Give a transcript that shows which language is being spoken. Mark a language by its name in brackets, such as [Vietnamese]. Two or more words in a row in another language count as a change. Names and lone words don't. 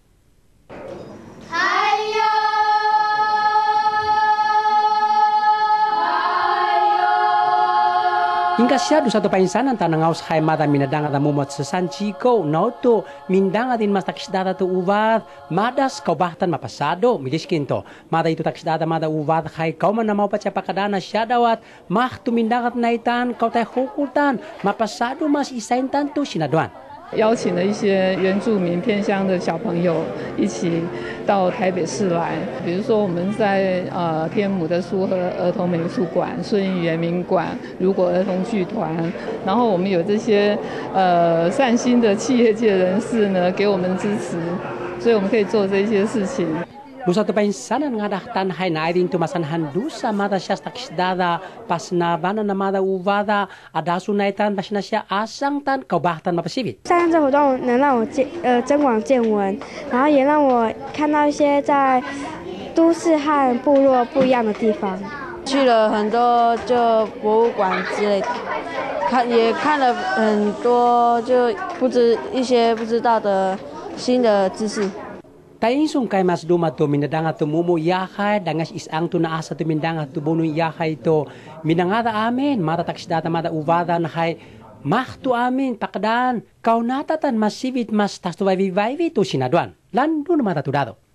[Bunun] Hingga siya do sa to painsanan tanangaw sa kay mada minadanga da mumot sa San Chico no to mindanga din mas takisdada to uvad madas kaubahtan mapasado miliskin to mada ito takisdada mada uvad kay kauman na maupat siya pakadana siya dawat mah tumindakat na itan kau tay hukultan mapasado mas isaintan to sinaduan. [Chinese] 邀请了一些原住民偏乡的小朋友一起到台北市来，比如说我们在天母的苏和儿童美术馆、顺义原民馆、如果儿童剧团，然后我们有这些善心的企业界人士呢给我们支持，所以我们可以做这些事情。 [Bunun] Lusa to painsanan nga dahtan hay na din tumasanhan dusa mada siya takisdada pas na bana na mada uvada adasu na itan pas na siya asang tan kaubahtan mapasibit. [Chinese] 上这活动能让我增广见闻，然后也让我看到一些在都市和部落不一样的地方。去了很多就博物馆之类的，也看了很多就一些不知道的新的知识。 [Bunun] Tainsong kay mas duma to minadanga to mumu yakay dangas isang to naasa to mindanga to bono yakay to minangada amin mata taksdata mata uvada na hay mahto amin pakdan kau natatan masivit mas tas to vivai to sinaduan lando na mata tudado.